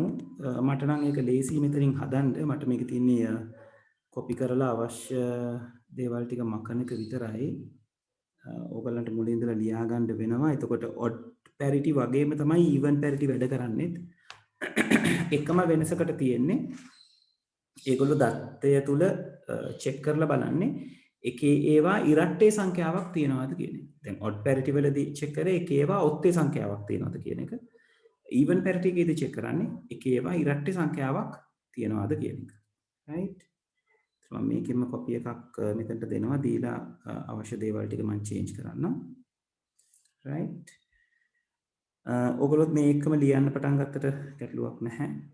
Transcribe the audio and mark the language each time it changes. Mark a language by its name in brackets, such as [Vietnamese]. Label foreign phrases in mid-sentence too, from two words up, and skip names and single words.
[Sinhala] මට නම් ඒක ලේසි මෙතනින් හදන්න. මට මේක තියෙන්නේ කොපි කරලා අවශ්‍ය දේවල් ටික මකන එක විතරයි. ඕගලන්ට මුලින් ඉඳලා ලියා ගන්න වෙනවා. එතකොට [English] odd parity [Sinhala] වගේම තමයි [English] even parity [Sinhala] වැඩ කරන්නේ. එකම වෙනසකට තියෙන්නේ ඒගොල්ලෝ දත්තය තුල චෙක් කරලා බලන්නේ එකේ ඒවා ඉරට්ටේ සංඛ්‍යාවක් තියෙනවද කියන එක. දැන් [English] odd parity [Sinhala] වලදී චෙක් කරේ එකේ ඒවා ඔත්තේ සංඛ්‍යාවක් තියෙනවද කියන එක. [English] even parity [Sinhala] එකේදී චෙක් කරන්නේ එකේ ඒවා ඉරට්ටේ සංඛ්‍යාවක් තියෙනවද කියන එක. right? මම මේකෙම කොපි එකක් මෙතනට දෙනවා දීලා අවශ්‍ය දේවල් ටික මම චේන්ජ් කරන්නම්. right? ඔයගොල්ලොත් මේ එකම ලියන්න පටන් ගත්තට ගැටලුවක් නැහැ.